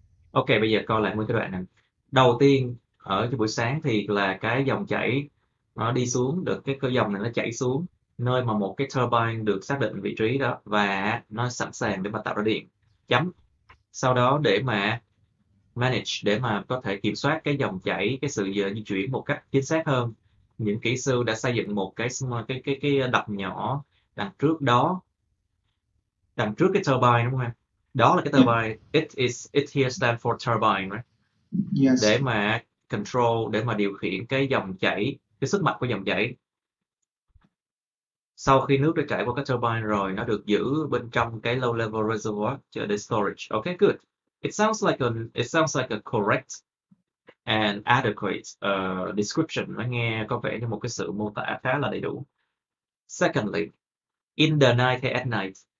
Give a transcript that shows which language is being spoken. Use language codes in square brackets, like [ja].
[vi] Ok, bây giờ coi lại nguyên cái đoạn này. Đầu tiên ở cái buổi sáng thì là cái dòng chảy nó đi xuống, được cái dòng này nó chảy xuống nơi mà một cái turbine được xác định vị trí đó và nó sẵn sàng để mà tạo ra điện. Chấm. Sau đó để mà manage, để mà có thể kiểm soát cái dòng chảy, cái sự di chuyển một cách chính xác hơn, những kỹ sư đã xây dựng một cái đập nhỏ đằng trước đó, đằng trước cái turbine, đúng không em? Đó là cái turbine. [en] It here stand for turbine, right? Yes. [vi] Để mà control, để mà điều khiển cái dòng chảy, cái sức mạnh của dòng chảy. Sau khi nước đã chảy qua cái turbine rồi, nó được giữ bên trong cái low level reservoir để [en] storage. Okay, good. It sounds like a correct and adequate description. [vi] Nó nghe có vẻ như một cái sự mô tả khá là đầy đủ. [en] Secondly, in the night [vi] hay [en] at night?